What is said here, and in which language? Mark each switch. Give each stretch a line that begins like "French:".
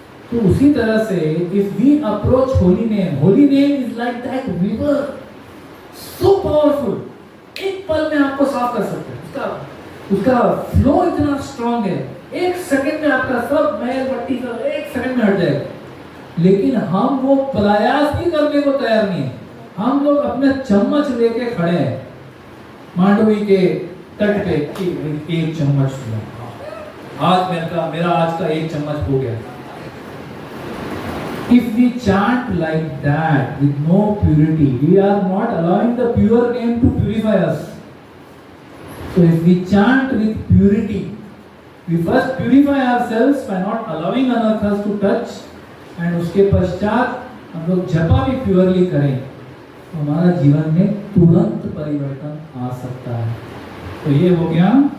Hindi: तो उसी तरह से
English: if we approach holy name is like that river, so powerful,
Hindi: एक पल में आपको साफ कर सकते हैं, उसका फ्लो इतना स्ट्रांग है, एक सेकंड में आपका सब मैल मट्टी सब एक सेकंड में हट जाएगा। लेकिन हम वो प्रयास भी करने को तैयार नहीं है, हम लोग अपने चम्मच लेके खड़े हैं मांडवी के तट पे कि एक चम्मच, आज मेरा आज का एक चम्मच हो गया।
English: If we chant like that with no purity, we are not allowing the pure name to purify us. So if we chant with purity, we first purify ourselves by not allowing anarthas to touch, and
Hindi: उसके पश्चात हम लोग जपा भी purely करें, तो हमारा जीवन में तुरंत परिवर्तन आ सकता है। तो ये हो गया।